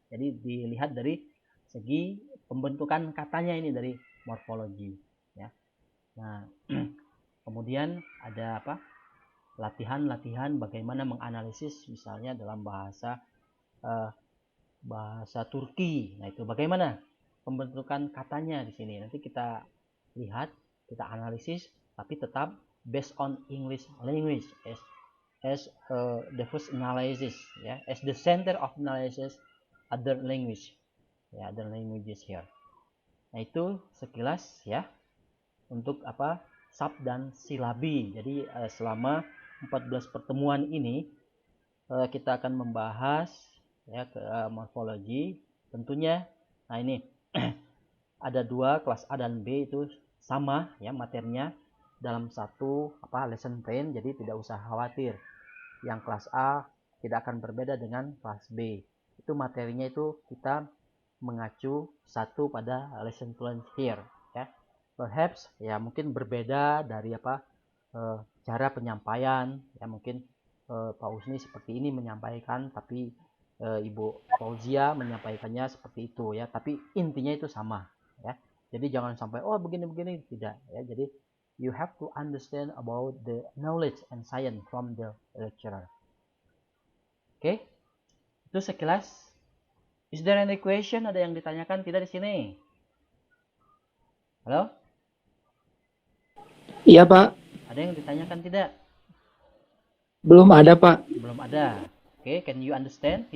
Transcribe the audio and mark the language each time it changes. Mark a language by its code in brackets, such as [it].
[id] Jadi dilihat dari segi pembentukan katanya ini dari morfologi ya. Nah kemudian ada latihan-latihan bagaimana menganalisis misalnya dalam bahasa Turki. Nah itu bagaimana pembentukan katanya di sini. Nanti kita lihat, kita analisis, tapi tetap [en] based on English language as the first analysis ya, as the center of analysis other language ya, other languages here. [id] Nah itu sekilas ya untuk sub dan silabi. Jadi selama 14 pertemuan ini kita akan membahas ya morfologi tentunya. Nah ini ada dua, kelas A dan B itu sama ya materinya dalam satu lesson plan, jadi tidak usah khawatir. Yang kelas A tidak akan berbeda dengan kelas B. Itu materinya itu kita mengacu satu pada lesson plan here ya. Perhaps ya mungkin berbeda dari cara penyampaian ya, mungkin Pak Usni seperti ini menyampaikan, tapi Ibu Fauzia menyampaikannya seperti itu ya, tapi intinya itu sama ya. Jadi jangan sampai begini-begini, tidak ya. [en] Jadi you have to understand about the knowledge and science from the lecturer. Oke, [id] itu sekilas. [en] Is there any question? [id] Ada yang ditanyakan tidak di sini? Halo? Iya Pak. Ada yang ditanyakan tidak? Belum ada Pak. Belum ada. [en] Oke, can you understand here?